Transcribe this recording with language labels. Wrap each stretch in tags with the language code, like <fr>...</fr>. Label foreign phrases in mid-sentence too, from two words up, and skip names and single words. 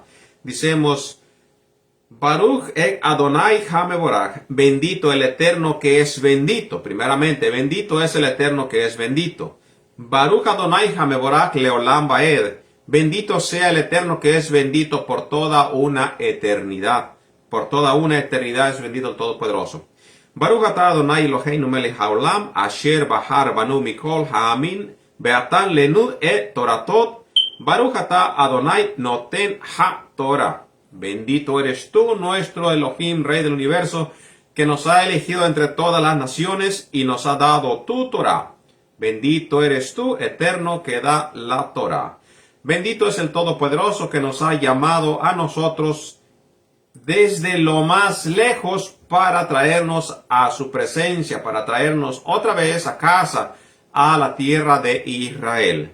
<es>Decimos:</es> <he>ברכו את אדוני המבורך,</he> <es>bendito el Eterno que es bendito. Primeramente, bendito es el Eterno que es bendito.</es> <he>ברוך אדוני המבורך לעולם ועד,</he> <es>bendito sea el Eterno que es bendito por toda una eternidad. Por toda una eternidad es bendito el Todopoderoso.</es> <he>ברוך אתה אדוני אלוהינו מלך העולם, אשר בחר בנו מכל העמים, ונתן לנו את תורתו, ברוך אתה אדוני נותן התורה.</he> <es>Bendito eres tú, nuestro Elohim, Rey del universo, que nos ha elegido entre todas las naciones y nos ha dado tu Torah. Bendito eres tú, Eterno, que da la Torah. Bendito es el Todopoderoso que nos ha llamado a nosotros desde lo más lejos para traernos a su presencia, para traernos otra vez a casa, a la tierra de Israel.</es>